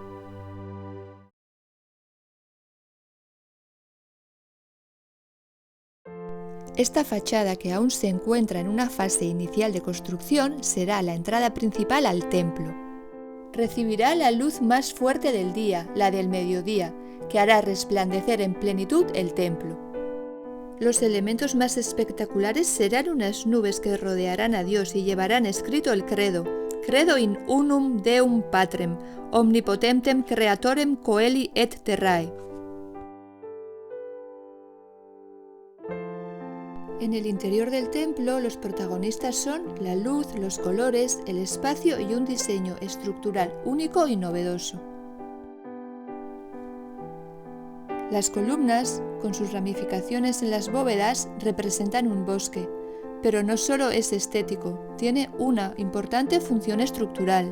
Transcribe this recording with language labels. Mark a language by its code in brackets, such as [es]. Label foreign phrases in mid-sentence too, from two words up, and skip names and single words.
[es] Esta fachada, que aún se encuentra en una fase inicial de construcción, será la entrada principal al templo. Recibirá la luz más fuerte del día, la del mediodía, que hará resplandecer en plenitud el templo. Los elementos más espectaculares serán unas nubes que rodearán a Dios y llevarán escrito el credo: [la] Credo in unum Deum Patrem, omnipotentem creatorem coeli et terrae. [es] En el interior del templo, los protagonistas son la luz, los colores, el espacio y un diseño estructural único y novedoso. Las columnas, con sus ramificaciones en las bóvedas, representan un bosque, pero no solo es estético, tiene una importante función estructural.